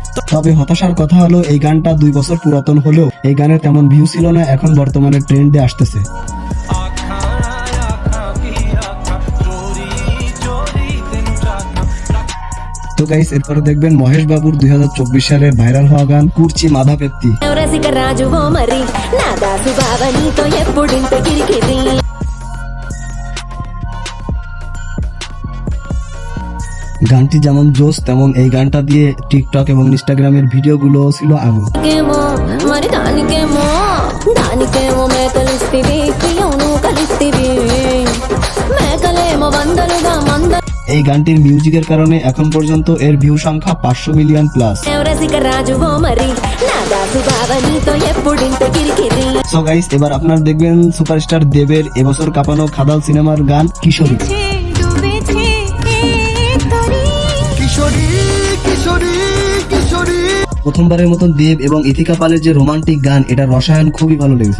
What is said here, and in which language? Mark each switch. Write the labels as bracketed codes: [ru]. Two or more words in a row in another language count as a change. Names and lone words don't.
[bn] তবে হতাশার কথা হলো এই গানটা 2 বছর পুরাতন হলেও এই গানের তেমন ভিউ ছিল না, এখন বর্তমানে ট্রেন্ডে আসতেছে। তো গাইস এরপরে দেখবেন মহেশ বাবুর 2024 সালের ভাইরাল হওয়া গান কুর্চি মাধা পেত্তি। [te] రసిక రాజువో మరి నా దాసు బావ నీతో ఎప్పుడింత కిరికిరి [bn] গানটি যেমন জোস তেমন এই গানটা দিয়ে টিকটক এবং ইনস্টাগ্রামের ভিডিওগুলো ছিল আগুন। [te] కేమో మరి దానికేమో మేకలిస్తివి ప్రియోను కలిస్తివి మేకలేమో వందలుగా మంద [bn] এই গানটির মিউজিকের কারণে এখন পর্যন্ত এর ভিউ সংখ্যা 500 মিলিয়ন প্লাস। [te] రసిక రాజువో మరి నా దాసు బావ నీతో ఎప్పుడింత కిరికిరి [bn] সো গাইস এবার আপনারা দেখবেন সুপারস্টার দেবের এবছর কাঁপানো খাদাল সিনেমার গান কিশোরী। ডুবেছে প্রথমবারের মতন দেব এবং ইথিকা পালের যে রোমান্টিক গান, এটার রসায়ন খুবই ভালো লেগেছে।